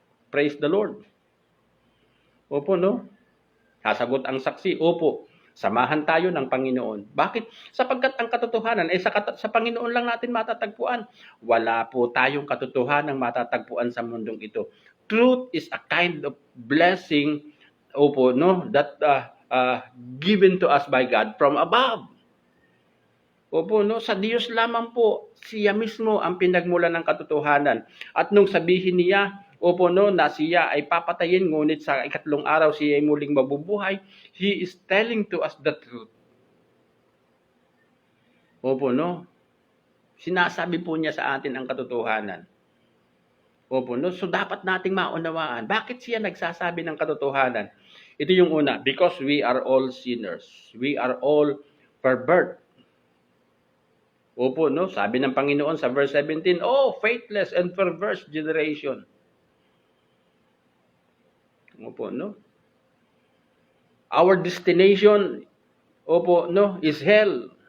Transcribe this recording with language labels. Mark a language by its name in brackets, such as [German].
[English] Praise the Lord. [Filipino] Opo, no? Sasagot ang saksi, opo, samahan tayo ng Panginoon. Bakit? Sapagkat ang katotohanan ay sa Panginoon lang natin matatagpuan. Wala po tayong katotohanan matatagpuan sa mundong ito. [English] Truth is a kind of blessing, opo, no, that given to us by God from above. [Filipino] Opo, no, sa Diyos lamang po, siya mismo ang pinagmulan ng katotohanan. At nung sabihin niya, opo, no, na siya ay papatayin, ngunit sa ikatlong araw siya ay muling mabubuhay, [English] He is telling to us the truth. [Filipino] Opo, no, sinasabi po niya sa atin ang katotohanan. Opo, no, so dapat nating maunawaan. Bakit siya nagsasabi ng katotohanan? Ito yung una, [English] because we are all sinners. We are all pervert. [Filipino] Opo, no, sabi ng Panginoon sa verse 17, oh, [English] faithless and perverse generation. Opo, no? Our destination, opo, no, is hell.